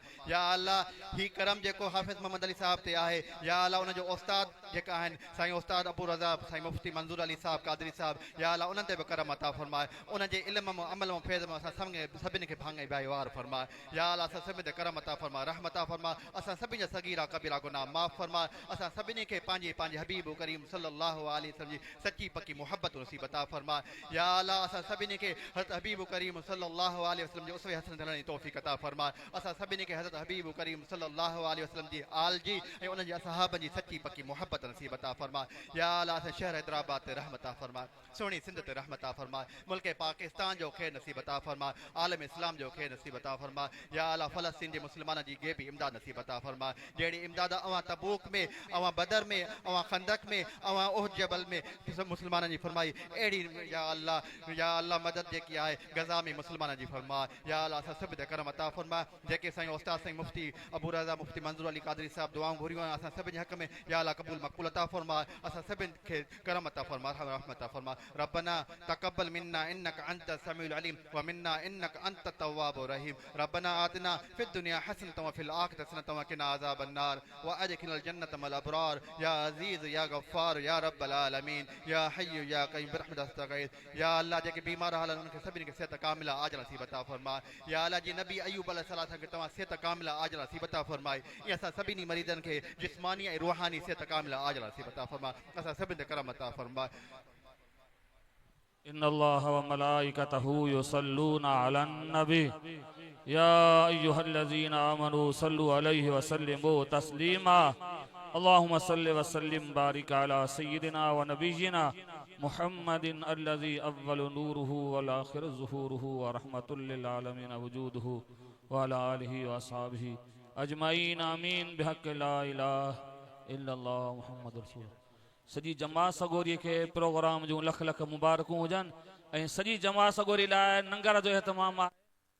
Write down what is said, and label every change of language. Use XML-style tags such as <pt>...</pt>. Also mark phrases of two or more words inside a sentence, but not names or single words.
<ar>يا الله</ar> <sd>ही करम जेको हाफ़िज़ मोहम्मद अली साहब ते आहे</sd> <ar>يا الله</ar> <sd>उन जो उस्ताद जेका आहिनि साईं उस्ताद अबू रज़ा साईं मुफ्ती मंज़ूर अली साहब कादरी साहब</sd> <ar>يا الله</ar> <sd>उन्हनि ते बि करम अता फ़रमाए। उन जे इल्म में अमल में फैज़ में असां सभिनी खे भाङे भाईवार फ़रमाए।</sd> <ar>يا الله</ar> <sd>असां सभिनी ते करम अता फ़रमाए, रहमत अता फ़रमाए। असां सभिनी जा सगीरा कबीरा गुनाह माफ़ फ़रमाए। असां सभिनी खे पंहिंजे हबीब करीम</sd> <ar>صلى الله عليه وسلم</ar> <sd>जी सच्ची पक्की मुहब्बत नसीब अता फ़रमाए।</sd> <ar>يا الله</ar> <sd>असां सभिनी खे हज़रत हबीब करीम</sd> <ar>صلى الله عليه وسلم</ar> <sd>जे उसवे हसन हलण जी तौफ़ीक़ अता फ़रमाए। असां सभिनी खे हज़रत हबीब करीम</sd> <ar>صلى الله عليه وسلم</ar> <sd>जी आल जी ऐं उन जे असहाबनि जी सच्ची पक्की मुहब्बत नसीब अता फ़रमाए।</sd> <ar>يا الله</ar> <sd>असां शहर हैदराबाद ते रहमत अता फ़रमाए, सुहिणी सिंध ते रहमत अता फ़रमाए, मुल्क पाकिस्तान जो ख़ैर नसीब अता फ़रमाए, आलम इस्लाम जो ख़ैर नसीब अता फ़रमाए।</sd> <ar>يا الله</ar> <sd>फ़लस्तीन जे मुस्लमाननि जी गेबी इमदाद नसीब अता फ़रमाए, जहिड़ी इमदाद अवां तबूक में अवां बदर में अवां खंदक में अवां उहद जबल में मुस्लमाननि जी फरमाई अहिड़ी</sd> <ar>يا الله</ar> <sd>मदद जेकी आहे गज़ा में मुस्लमाननि जी फरमाए।</sd> <ar>يا الله</ar> <sd>असां सभु ते करम अता फ़रमाए। जेके साईं उस्ताद साईं मुफ्ती अबू रज़ा मुफ्ती मंज़ूर अली कादरी साहब दुआऊं घुरियूं आहिनि असां सभिनि जे हक़ में</sd> <ar>يا الله</ar> <sd>क़बूल मक़बूल अता फ़रमाए। असां सभिनि खे करम अता फ़रमाए, रहमत अता फ़रमाए।</sd> <ar>ربنا تقبل منا إنك أنت السميع العليم و منا إنك أنت التواب الرحيم. ربنا آتنا في الدنيا حسنة وفي الآخرة حسنة وقنا عذاب النار وأدخلنا الجنة مع الأبرار يا عزيز يا غفار يا رب العالمين يا حي يا قيوم برحمتك أستغيث. يا الله</ar> <sd>जेके बीमार हालनि उनखे सभिनी खे सेहत कामिला आजिल नसीब अता फ़रमाए।</sd> <ar>يا الله</ar> <sd>जी नबी अय्यूब अलैहिस्सलाम खे तव्हां सेहत कामिला आजिल नसीब अता फ़रमाए। इहे असां सभिनी मरीज़नि खे जिस्मानी ऐं रूहानी सेहत कामिला आजिल नसीब अता फ़रमाए। असां सभिनी ते करम अता फ़रमाए।</sd> <ar>إن الله وملائكته يصلون على النبي يا أيها الذين آمنوا صلوا عليه وسلموا تسليما. اللهم صل وسلم بارك على سيدنا ونبينا محمد الذي أول نوره والآخر ظهوره ورحمة للعالمين وجوده وعلى آله وأصحابه أجمعين آمين بحق لا إله إلا الله محمد رسول الله.</ar> <sd>सॼी जमात सगोरी खे प्रोग्राम जूं लख लख मुबारकूं हुजनि ऐं सॼी जमात सगोरी लाइ लंगर जो एहतमाम आहे।</sd>